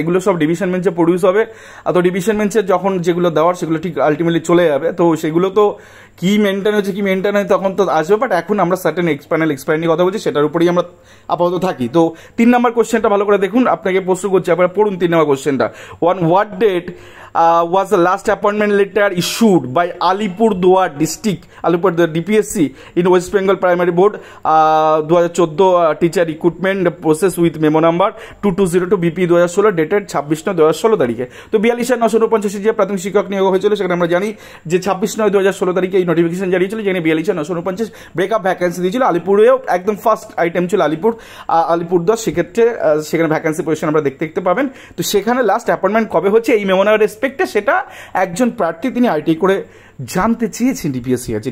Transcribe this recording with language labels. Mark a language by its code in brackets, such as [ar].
[bn] এগুলো সব ডিভিশন বেঞ্চে প্রডিউস হবে, তো ডিভিশন বেঞ্চে যখন যেগুলো দেওয়ার সেগুলো ঠিক আলটিমেটলি চলে যাবে। তো সেগুলো তো কি মেনটেন হচ্ছে কি মেনটেন হয় তখন তো আসবে, বাট এখন আমরা সার্টেন প্যানেল এক্সপায়ার নিয়ে কথা বলছি, সেটার উপরেই আমরা আপাতত থাকি। তো 3 নম্বর কোশ্চেনটা ভালো করে দেখুন, আপনাকে প্রশ্ন করছি, আপনারা পড়ুন 3 নম্বর কোশ্চেনটা। [en] On what date was the last appointment letter issued by Alipurduar district, Alipurduar DPSC in West Bengal Primary Board 2014 teacher recruitment process with memo number 2202 BP 2016 dated 26/9/2016 তারিখে। [bn] তো 42,949 যে প্রাথমিক শিক্ষক নিয়োগ হয়েছিল, সেখানে আমরা জানি যে 26/9/2016 তারিখে এই নোটিফিকেশন জারি ছিল, যেখানে 42,949 ব্রেকআপ ভ্যাকেন্সি দিয়েছিল। আলিপুরেও একদম ফার্স্ট আইটেম ছিল আলিপুরদুয়ার, সেক্ষেত্রে সেখানে ভ্যাকেন্সি পজিশন আমরা দেখতে পাবেন। তো সেখানে লাস্ট অ্যাপয়েন্টমেন্ট কবে হচ্ছে এই মেমো নাম্বার রেসপেক্টে, সেটা একজন প্রার্থী তিনি আইটিআই করে জানতে চেয়েছেন ডিপিএসসি আছে।